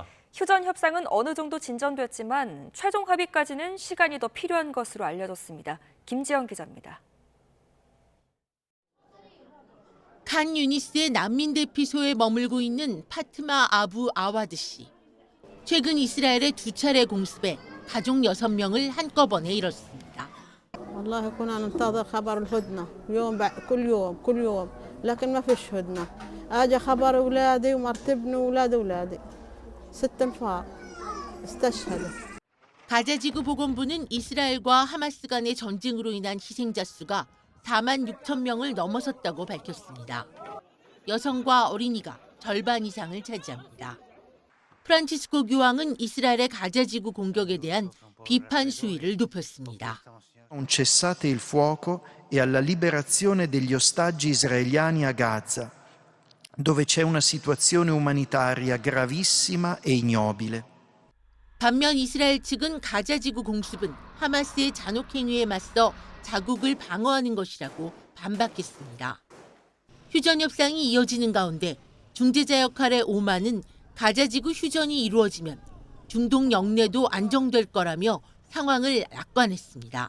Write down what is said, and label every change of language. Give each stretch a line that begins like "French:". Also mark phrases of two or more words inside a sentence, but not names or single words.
Korean: 휴전 협상은 어느 정도 진전됐지만 최종 합의까지는 시간이 더 필요한 것으로 알려졌습니다. 김지영 기자입니다. 칸 유니스의 난민 대피소에 머물고 있는 파트마 아부 아와드 씨. 최근 이스라엘의 두 차례 공습에 가족 6명을 한꺼번에 잃었습니다.
Arabic: والله كنا ننتظر خبر الهدنة يوم كل يوم لكن ما فيش هدنة اجى خبر اولادي ومرت ابني واولاد اولادي 6 انفار استشهدوا.
Korean: 가자지구 보건부는 이스라엘과 하마스 간의 전쟁으로 인한 희생자 수가 4만 6천 명을 넘어섰다고 밝혔습니다. 여성과 어린이가 절반 이상을 차지합니다. 프란치스코 교황은 이스라엘의 가자지구 공격에 대한 비판 수위를 높였습니다.
Italian: Un cessate il fuoco e alla liberazione degli ostaggi israeliani a Gaza, dove c'è una situazione umanitaria gravissima e ignobile.
Korean: 반면 이스라엘 측은 가자지구 공습은 하마스의 잔혹 행위에 맞서 자국을 방어하는 것이라고 반박했습니다. 휴전 협상이 이어지는 가운데 중재자 역할의 오만은 가자지구 휴전이 이루어지면 중동 영내도 안정될 거라며 상황을 낙관했습니다.